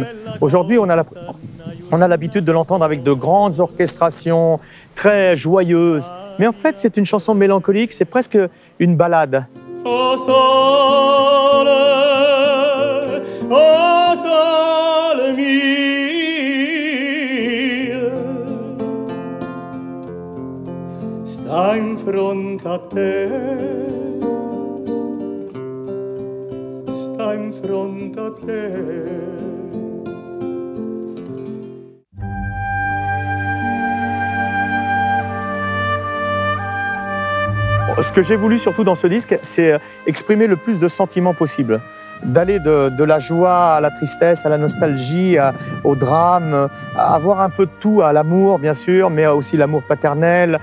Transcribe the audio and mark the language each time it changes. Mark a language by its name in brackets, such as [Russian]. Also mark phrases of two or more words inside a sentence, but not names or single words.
[French] Aujourd'hui, on a l'habitude de l'entendre avec de grandes orchestrations, très joyeuses. Mais en fait, c'est une chanson mélancolique, c'est presque une ballade. [Neapolitan] O sole mio, sta in fronte a te. [English] In front of [French] Ce que j'ai voulu surtout dans ce disque, c'est exprimer le plus de sentiments possible. D'aller de la joie à la tristesse, à la nostalgie, au drame, à avoir un peu de tout, à l'amour bien sûr, mais aussi l'amour paternel.